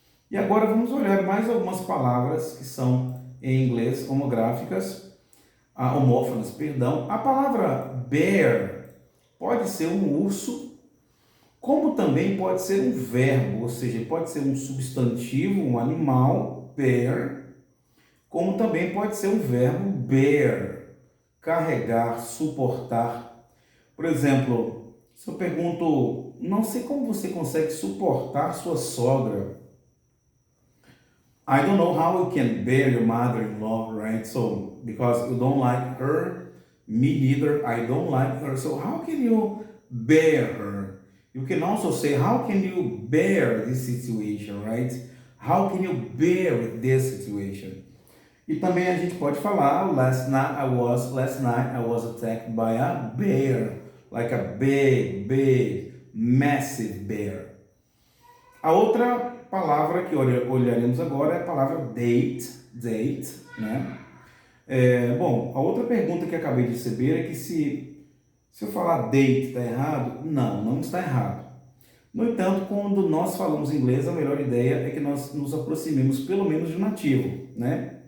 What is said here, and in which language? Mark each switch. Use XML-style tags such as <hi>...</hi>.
<pt>E agora vamos olhar mais algumas palavras que são em inglês homofónas, perdão. A palavra bear pode ser um urso, como também pode ser um verbo, ou seja, pode ser um substantivo, um animal, bear, como também pode ser um verbo bear, carregar, suportar. Por exemplo, se eu pergunto, não sei como você consegue suportar sua sogra.</pt> <en>I don't know how you can bear your mother-in-law, right? So, because you don't like her, me neither, I don't like her. So, how can you bear her? You can also say, how can you bear this situation, right? How can you bear with this situation?</en> <pt>E também a gente pode falar,</pt> <en>last night I was attacked by a bear, like a big, massive bear.</en> <pt>A outra palavra que olharemos agora é a palavra date, né? Bom, a outra pergunta que acabei de receber é que se eu falar date está errado? Não está errado. No entanto, quando nós falamos inglês, a melhor ideia é que nós nos aproximemos pelo menos de um nativo, né?</pt>